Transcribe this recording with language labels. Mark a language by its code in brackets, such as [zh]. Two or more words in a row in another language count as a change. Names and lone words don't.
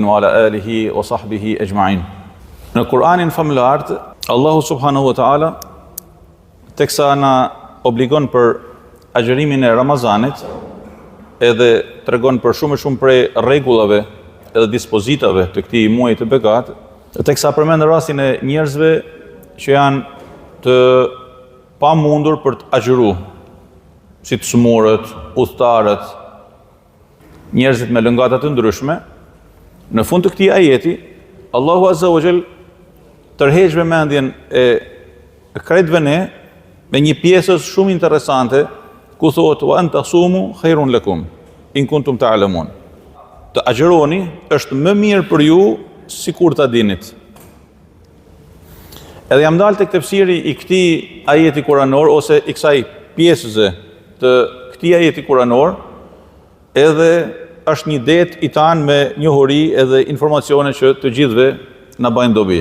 [ar] وعلى آله وصحبه أجمعين. [sq] Në Kur'anin famulart, Allahu [ar] سبحانه وتعالى [sq] teksa na obligon për agjërimin e Ramazanit, edhe tregon për shumë prej rregullave edhe dispozitave të këtij muaji të begat, teksa përmend rastin e njerëzve që janë të pamundur për të agjëruar, si të smurët, udhëtarët, njerëzit me lëngata të ndryshme. Në fund të këtij ajeti, Allahu [ar] عز وجل [sq] tërheq vëmendjen e krejtëve ne me një pjesës shumë interesante ku thotë [ar] وأن تصوموا خير لكم إن كنتم تعلمون. [sq] Të agjëroni është më mirë për ju sikur ta dinit. Edhe jam dalë tek tefsiri i këtij ajeti kuranor ose i kësaj pjesëse të këtij ajeti kuranor, edhe është një det i tanë me njohuri edhe informacione që të gjithëve na bajnë dobi.